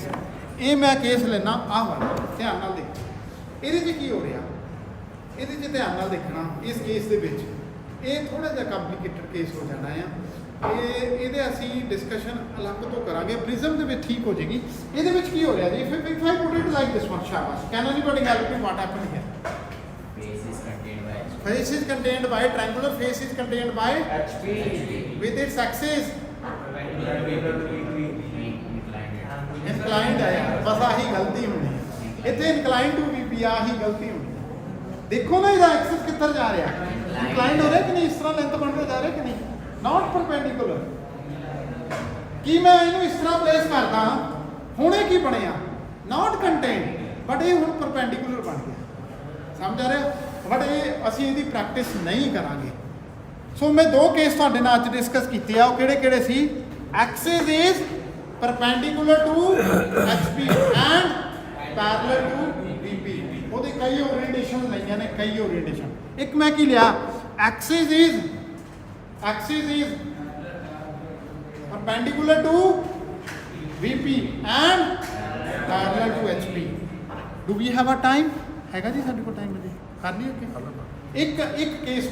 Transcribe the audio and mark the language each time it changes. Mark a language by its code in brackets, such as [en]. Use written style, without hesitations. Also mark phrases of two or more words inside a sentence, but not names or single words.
[pa] ਇਹ ਮੈਂ ਕੇਸ ਲੈਣਾ ਆਹ ਵਾਲਾ, ਧਿਆਨ ਨਾਲ ਦੇਖੋ ਇਹਦੇ 'ਚ ਕੀ ਹੋ ਰਿਹਾ, ਇਹਦੇ 'ਚ ਧਿਆਨ ਨਾਲ ਦੇਖਣਾ। ਇਸ ਕੇਸ ਦੇ ਵਿੱਚ ਇਹ ਥੋੜਾ ਜਿਹਾ ਕੰਪਲਿਕੇਟਡ ਕੇਸ ਹੋ ਜਾਣਾ ਆ। ਇਹਦੇ ਅਸੀਂ ਡਿਸਕਸ਼ਨ ਅਲੱਗ ਤੋਂ ਕਰਾਂਗੇ ਪ੍ਰਿਜ਼ਮ ਦੇ ਵਿੱਚ ਠੀਕ ਹੋ ਜਾਏਗੀ ਇਹਦੇ ਵਿੱਚ ਕੀ ਹੋ ਰਿਹਾ ਜੀ [en] if I put it like this one [pa] ਸ਼ਾਬਾਸ਼ [en] can anybody help me what happened here Face is contained by HP. face is contained by triangular face is contained by HP. with its axis Inclined. inclined [pa] ਹੈ ਯਾਰ ਬਸ ਆਹੀ ਗਲਤੀ ਹੋਣੀ ਹੈ ਇੱਥੇ [en] inclined to VP [pa] ਆਹੀ ਗਲਤੀ ਹੋਣੀ ਹੈ ਦੇਖੋ ਨਾ ਇਹਦਾ ਐਕਸਿਸ ਕਿੱਧਰ ਜਾ ਰਿਹਾ inclined ਹੋ ਰਿਹਾ ਕਿ ਨਹੀਂ ਇਸ ਤਰ੍ਹਾਂ ਲੈਂਥ ਬਣਦਾ ਜਾ ਰਿਹਾ ਕਿ ਨਹੀਂ [en] not perpendicular [pa] ਕੀ ਮੈਂ ਇਹਨੂੰ ਇਸ ਤਰ੍ਹਾਂ ਪਲੇਸ ਕਰਦਾ ਹੁਣੇ ਕੀ ਬਣਿਆ [en] not contained [pa] ਬਟ ਇਹ ਹੁਣ perpendicular ਬਣ ਗਿਆ ਸਮਝ ਆ ਰਿਹਾ ਬਟ ਇਹ ਅਸੀਂ ਇਹਦੀ ਪ੍ਰੈਕਟਿਸ ਨਹੀਂ ਕਰਾਂਗੇ ਸੋ ਮੈਂ ਦੋ ਕੇਸ ਤੁਹਾਡੇ ਨਾਲ ਅੱਜ ਡਿਸਕਸ ਕੀਤੇ ਆ ਉਹ ਕਿਹੜੇ ਕਿਹੜੇ ਸੀ [en] axis is perpendicular to HP and parallel to VP [pa] ਉਹਦੇ ਕਈ ਓਰੀਐਂਟੇਸ਼ਨ ਲਈਆਂ ਨੇ ਕਈ ਓਰੀਐਂਟੇਸ਼ਨ ਇੱਕ ਮੈਂ ਕੀ ਲਿਆ ਐਕਸਿਸ ਇਜ਼ [en] perpendicular to VP and parallel to HP do we have a time [pa] ਹੈਗਾ ਜੀ ਸਾਡੇ ਕੋਲ ਟਾਈਮ ਅਜੇ ਕਰ ਲਈਏ ਇੱਕ ਕੇਸ